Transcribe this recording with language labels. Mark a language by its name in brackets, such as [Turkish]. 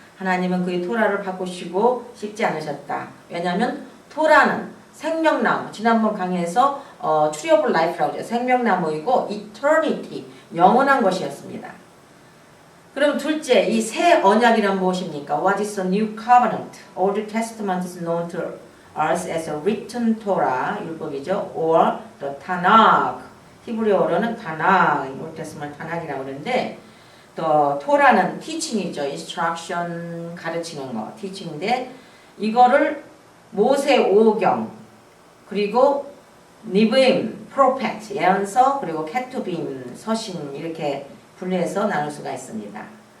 [Korean] 하나님은 그의 토라를 바꾸시고 싶지 않으셨다. 왜냐하면 토라는 생명나무, 지난번 강의에서 Tree of Life라고 하죠. 생명나무이고 Eternity, 영원한 것이었습니다. 그럼 둘째, 이 새 언약이란 무엇입니까? [English] What is the new covenant? Old Testament is known to us as a written Torah, [Korean] 율법이죠. [English] Or the Tanakh. [Korean] 히브리어로는 타낙, Old Testament 타낙이라고 그러는데 또 토라는 teaching이죠. instruction, 가르치는 거, teaching인데 이거를 모세 오경, 그리고 니브임, 프로페트, 예언서, 그리고 케투빔, 서신 이렇게 분류해서 나눌 수가 있습니다.